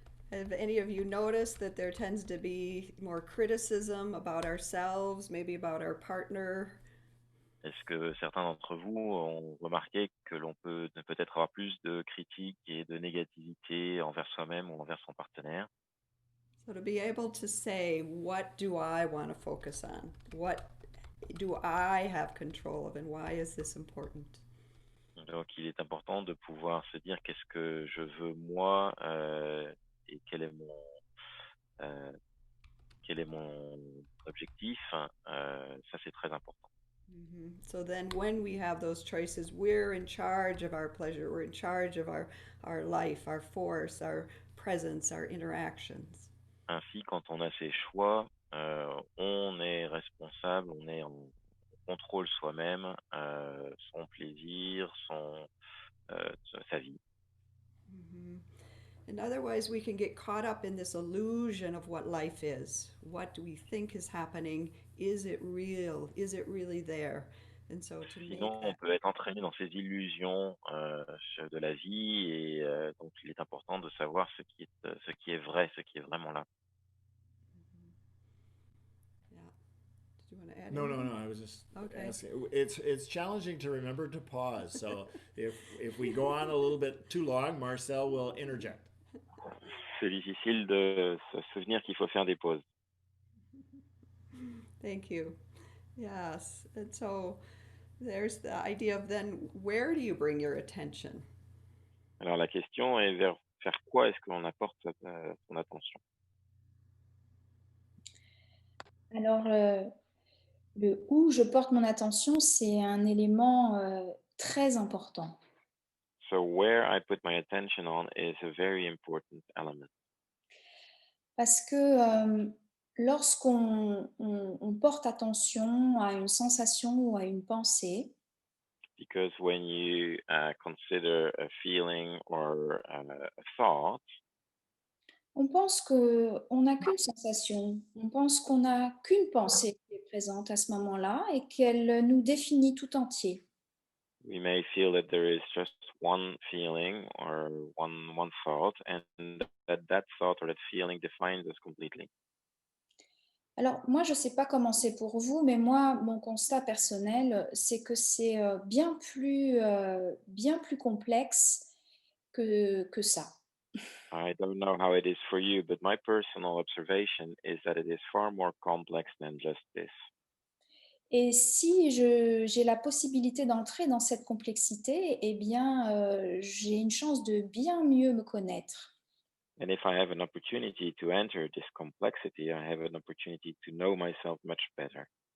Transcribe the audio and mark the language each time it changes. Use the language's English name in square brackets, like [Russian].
[English] Have any of you noticed that there tends to be more criticism about ourselves, maybe about our partner? [French] Est-ce que certains d'entre vous ont remarqué que l'on peut peut-être avoir plus de critiques et de négativité envers soi-même ou envers son partenaire? [English] So to be able to say, what do I want to focus on? What do I have control of, and why is this important? [French] Donc, il est important de pouvoir se dire qu'est-ce que je veux moi et quel est mon objectif. Ça, c'est très important. Mm-hmm. [English] So then when we have those choices, we're in charge of our pleasure, we're in charge of our life, our force, our presence, our interactions. [French] Ainsi, quand on a ces choix, on est responsable, on est en contrôle soi-même, son plaisir, sa vie. Mm-hmm. [English] And otherwise, we can get caught up in this illusion of what life is. What do we think is happening? Is it real? Is it really there? And so to make [French] Sinon, on [English] that... [French] peut être entraîné dans ces illusions de la vie, et donc il est important de savoir ce qui est vrai, ce qui est vraiment là. [English] Yeah. Did you want to add No, anything? I was just Okay. asking. It's challenging to remember to pause. So if we go on a little bit too long, Marcel will interject. [French] C'est difficile de se souvenir qu'il faut faire des pauses. [English] Thank you. Yes. And so there's the idea of then where do you bring your attention? [French] Alors la question est vers quoi est-ce que l'on apporte son attention? Alors, le où je porte mon attention, c'est un élément très important. [English] So where I put my attention on is a very important element. [French] Parce que lorsqu'on on porte attention à une sensation ou à une pensée, [English] Because when you consider a feeling or a thought, [French] on pense qu'on n'a qu'une sensation, on pense qu'on n'a qu'une pensée qui est présente à ce moment-là et qu'elle nous définit tout entier. [English] we may feel that there is just one feeling or one thought, and that thought or that feeling defines us completely. [French] Alors moi, je ne sais pas comment c'est pour vous, mais moi, mon constat personnel, c'est que c'est bien plus complexe que ça. [English] I don't know how it is for you, but my personal observation is that it is far more complex than just this. [French] Et si j'ai la possibilité d'entrer dans cette complexité, eh bien, j'ai une chance de bien mieux me connaître. [English] And if I have an opportunity to enter this complexity, I have an opportunity to know myself much better.